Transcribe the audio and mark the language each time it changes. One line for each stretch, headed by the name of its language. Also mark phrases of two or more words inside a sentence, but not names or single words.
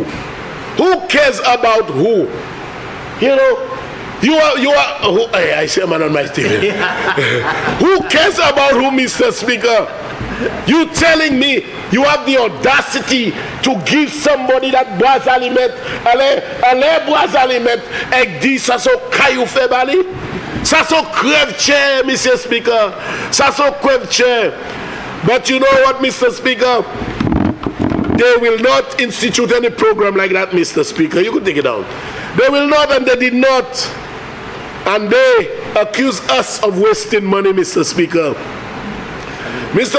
English: Who cares about who? You know, you are who, I see a man on my TV. Who cares about who, Mr. Speaker? You telling me you have the audacity to give somebody that
Morisyen: bois alimet, ale bois alimet, ek di sa so kayou febali? Ça so crève chair, Mr. Speaker. Ça so crève chair.
English: But you know what, Mr. Speaker? They will not institute any program like that, Mr. Speaker. You could take it down. They will not, and they did not. And they accuse us of wasting money, Mr. Speaker. Mr.